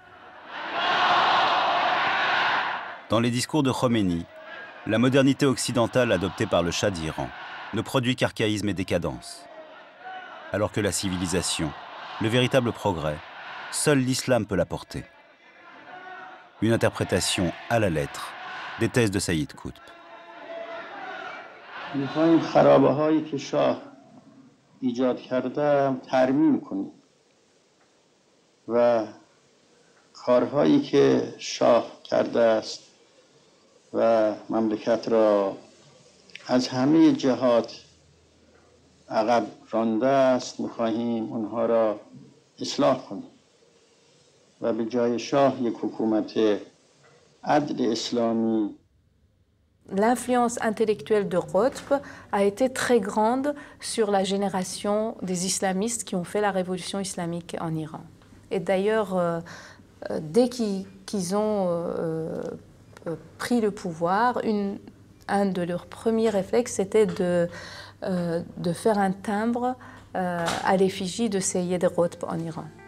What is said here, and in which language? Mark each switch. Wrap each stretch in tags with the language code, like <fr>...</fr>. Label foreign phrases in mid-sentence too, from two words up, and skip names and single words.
<fr>Dans les discours de Khomeini, la modernité occidentale adoptée par le Shah d'Iran ne produit qu'archaïsme et décadence. Alors que la civilisation, le véritable progrès, seul l'islam peut l'apporter. Une interprétation à la lettre des thèses de Sayyid Qutb.</fr> <fa>و مملکت را از همه جهات عقب رانده است می‌خواهیم اونها را اصلاح کنیم و به جای شاه یک حکومت عدل اسلامی.</fa> <fr>L'influence intellectuelle de Qutb a été très grande sur la génération des islamistes qui ont fait la révolution islamique en Iran. Et d'ailleurs, dès qu'ils ont pris le pouvoir, un de leurs premiers réflexes était de faire un timbre à l'effigie de Sayyid Qutb en Iran.</fr>